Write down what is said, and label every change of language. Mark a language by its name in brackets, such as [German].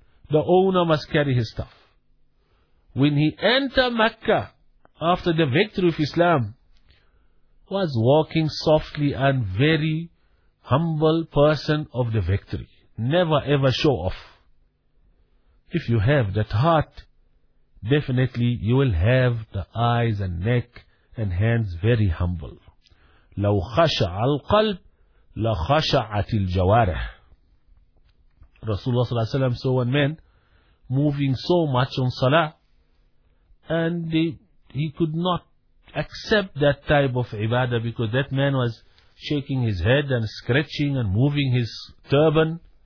[English] The owner must carry his stuff. When he enter Mecca, after the victory of Islam, was walking softly and very humble person of the victory. Never ever show off. If you have that heart, definitely you will have the eyes and neck and hands very humble. [Arabic] لو خشع القلب لخشعت الجوارح. [English] Rasulullah sallallahu alaihi wasallam saw one man moving so much on salah, and he could not accept that type of ibadah because that man was shaking his head and scratching and moving his turban.